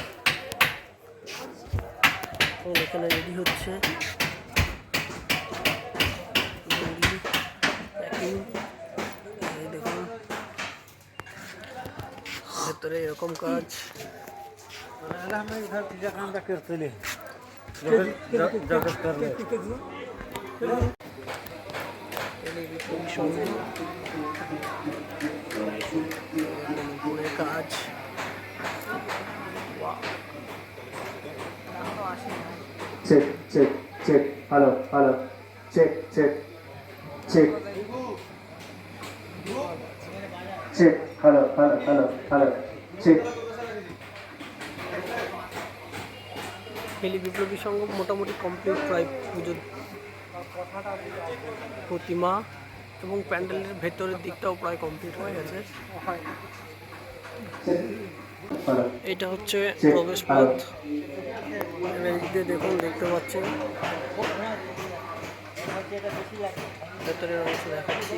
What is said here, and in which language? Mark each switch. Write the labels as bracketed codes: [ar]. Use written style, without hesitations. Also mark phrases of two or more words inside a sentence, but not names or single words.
[bn] এখানে রেডি হচ্ছে দেখুন, ভেতরে এরকম কাজ। কাজ [en] check, check, check, hello, hello, check, check, check, check, hello, hello, hello, hello, check. [bn] হেলি বিপ্লবী সংঘ মোটামুটি কমপ্লিট প্রায় পুজোর প্রতিমা এবং প্যান্ডেলের ভেতরের দিকটাও প্রায় কমপ্লিট হয়ে গেছে। এটা হচ্ছে প্রবেশ পথ, দেখুন দেখতে পাচ্ছেন ভেতরের অংশ দেখাচ্ছি।